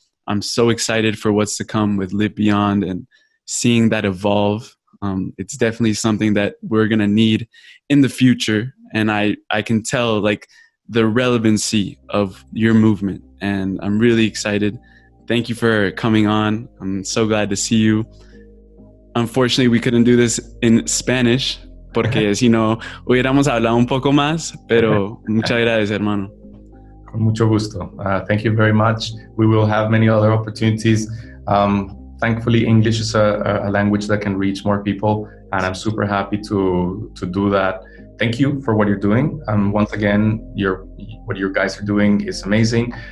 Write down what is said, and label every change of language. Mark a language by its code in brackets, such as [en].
[en] I'm so excited for what's to come with LiveBeyond and seeing that evolve. It's definitely something that we're going to need in the future. And I can tell like the relevancy of your movement, and I'm really excited. Thank you for coming on. I'm so glad to see you. Unfortunately, we couldn't do this in Spanish, [es] porque si no, hubiéramos hablado un poco más, pero muchas gracias, hermano. Con mucho gusto. [en] Thank you very much. We will have many other opportunities. Thankfully, English is a language that can reach more people, and I'm super happy to do that. Thank you for what you're doing. Once again, what you guys are doing is amazing.